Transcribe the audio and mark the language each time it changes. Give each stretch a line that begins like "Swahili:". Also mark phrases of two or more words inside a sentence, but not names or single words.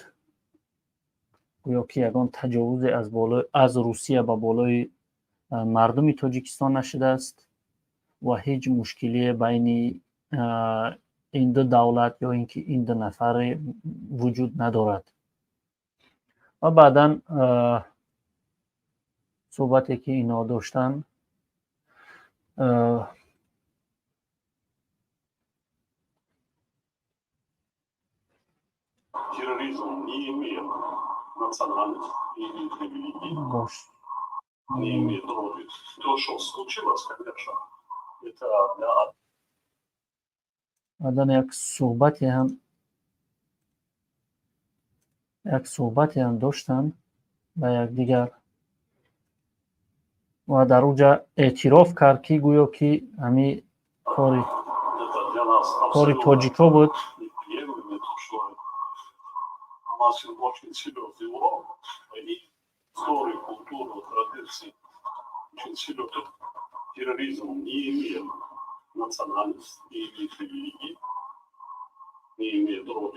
Tajik: گویا که یگان تجاوز از روسیه به بالای مردم تاجیکستان نشده است و هیچ مشکلی بین این دو دولت یا اینکه این دو نفر وجود ندارد. و بعدا صحبتی که اینا داشتن
Russian: терроризм не имеет национальности, не имеет религии, не имеет роли. То, что случилось, конечно, это для...
Tajik: بعدن یک صحبتی هم داشتن با یک دیگر و در اونجا اعتراف کرد که گویا که همین کاری تاجیکا بود.
Russian: носит очень серьезный урок. И историю, культуру, традиции очень серьезный. Терроризм не имеет национальности, не имеет религии, не имеет роли.